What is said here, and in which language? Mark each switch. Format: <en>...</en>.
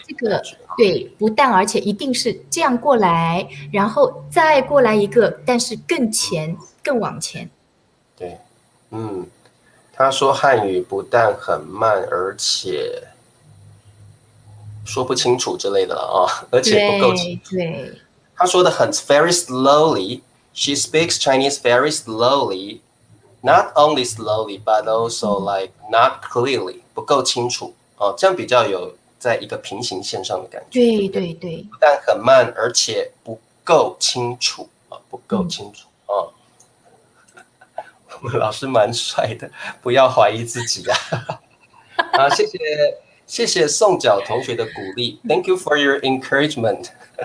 <zh>这个对，不但而且一定是这样过来，然后再过来一个，但是更前，更往前。对，他说汉语不但很慢，而且说不清楚之类的了啊，而且不够清楚。对，他说的很</zh> <en>very slowly. She speaks Chinese very slowly, not only slowly, but also like not clearly.</en> <zh>不够清楚哦，这样比较有在一个平行线上的感觉。对，不但很慢，而且不够清楚啊，不够清楚啊。我们老师蛮帅的，不要怀疑自己啊。好，谢谢宋角同学的鼓励 ，</zh> <en>Thank you for your encouragement 。</en>